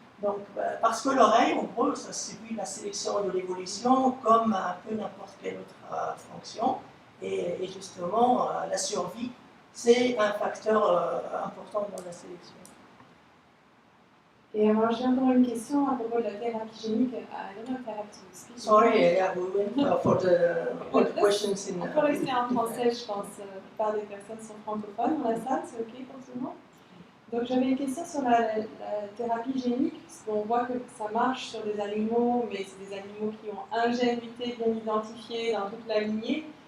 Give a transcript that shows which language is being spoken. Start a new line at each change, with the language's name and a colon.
French: Donc, parce que l'oreille, en gros, ça subit la sélection de l'évolution comme un peu n'importe quelle autre fonction. Et justement, la survie, c'est un facteur important dans la sélection. Et alors, j'ai encore une question à propos de la thérapie génique.
English: Sorry, yeah, we went for the questions in...
French: On peut rester en français, je pense. La plupart des personnes sont francophones dans la salle, c'est OK pour tout le monde? Donc j'avais une question sur la thérapie génique, parce qu'on voit que ça marche sur des animaux, mais c'est des animaux qui ont un gène muté bien identifié dans toute la lignée.